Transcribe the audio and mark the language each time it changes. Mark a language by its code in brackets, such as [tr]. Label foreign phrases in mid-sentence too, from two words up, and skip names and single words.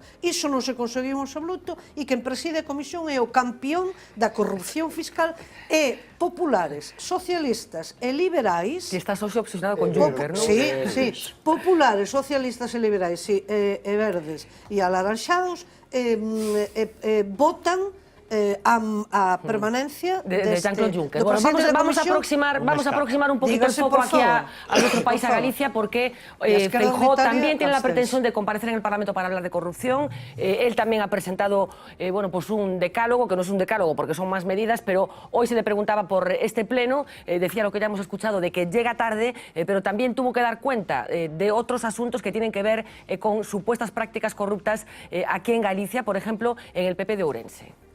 [gl] Iso non se conseguiu en absoluto e quen preside a Comisión é o campeón da corrupción fiscal e populares, socialistas e liberais... Que estás hoxe obsesionado con Juncker, non? Sí, populares, socialistas e liberais e verdes e alaranxados votan a permanencia de Jean-Claude Juncker. [es] Bueno, vamos a aproximar un poquito el foco aquí a nuestro país, a Galicia, porque Feijóo también tiene la pretensión de comparecer en el Parlamento para hablar de corrupción. Él también ha presentado un decálogo, que no es un decálogo porque son más medidas, pero hoy se le preguntaba por este pleno, decía lo que ya hemos escuchado, de que llega tarde, pero también tuvo que dar cuenta de otros asuntos que tienen que ver con supuestas prácticas corruptas aquí en Galicia, por ejemplo, en el PP de Ourense.